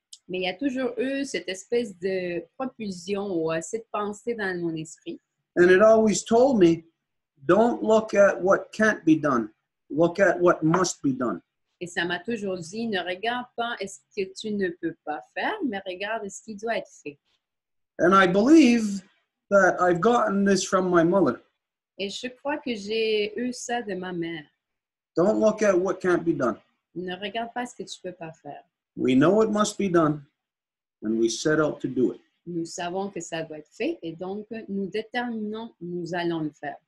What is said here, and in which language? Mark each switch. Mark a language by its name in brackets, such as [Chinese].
[French] Mais il y a toujours eu cette espèce de propulsion ou cette pensée dans mon esprit. [English] And it always told me, don't look at what can't be done. Look at what must be done. [French] Et ça m'a toujours dit, ne regarde pas ce que tu ne peux pas faire, mais regarde ce qui doit être fait. [English] And I believe that I've gotten this from my mother. [French] Et je crois que j'ai eu ça de ma mère. [English] Don't look at what can't be done. [French] Ne regarde pas ce que tu ne peux pas faire. [English] We know it must be done, and we set out to do it. [French] Nous savons que ça doit être fait et donc nous déterminons, nous allons le faire.